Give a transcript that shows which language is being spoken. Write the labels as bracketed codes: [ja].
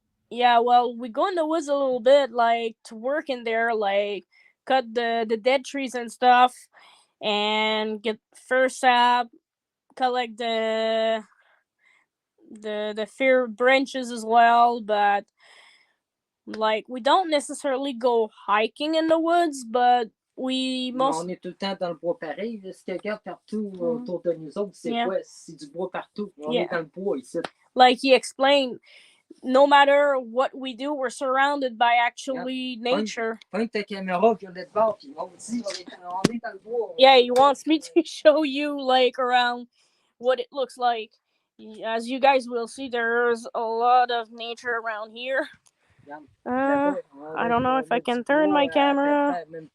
[en] Yeah, well, we go in the woods a little bit, like to work in there, like cut the dead trees and stuff, and get fir sap, collect the fir branches as well. But like, we don't necessarily go hiking in the woods, but [fr] on est tout le temps dans le bois pareil. Ce qu'il y a partout autour de nous autres, c'est quoi? C'est du bois partout. On est dans le bois ici. [en] Like he explained, no matter what we do, we're surrounded by actually nature. [fr] Point ta caméra puis on est de bord, puis on est dans le bois. [en] Yeah, he wants me to show you like around what it looks like. As you guys will see, there's a lot of nature around here. I don't know if I can turn my camera.